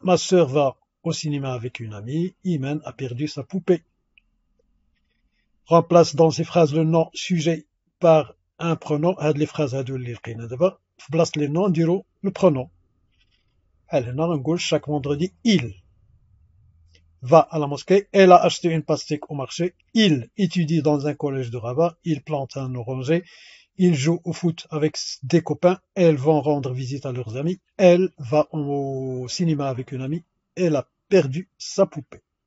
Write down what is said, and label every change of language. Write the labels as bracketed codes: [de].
[fr] Ma sœur va au cinéma avec une amie. Iman a perdu sa poupée. Remplace dans ces phrases le nom sujet par un pronom. [ar] هاد les phrases هادو اللي لقينا دابا في بلاصة les noms نديرو le pronom. بحال هنا غنقول [fr] chaque vendredi il va à la mosquée. Elle a acheté une pastèque au marché. Il étudie dans un collège de Rabat. Il plante un oranger. Il joue au foot avec des copains. Elles vont rendre visite à leurs amis. Elle va au cinéma avec une amie. Elle a perdu sa poupée.